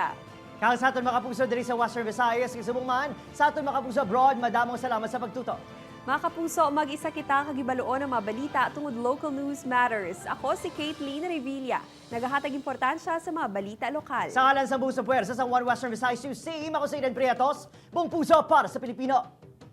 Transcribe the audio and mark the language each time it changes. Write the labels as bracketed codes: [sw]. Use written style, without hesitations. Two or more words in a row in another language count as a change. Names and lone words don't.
[hil] Kang sa aton mga kapuso diri sa Western Visayas, kisubong man sa aton mga kapuso abroad, madamong salamat sa pagtuto. Mga kapuso, mag-isa kita kagibaluon ang mga balita tungod [en] local news matters. [hil] Ako si Caitlin Revilla, nagahatag importansya sa mga balita lokal. Sa ngalan sa buong sa puwersa sa One Western Visayas News Team, [tl] ako si Eden Priatos, buong puso para sa Pilipino.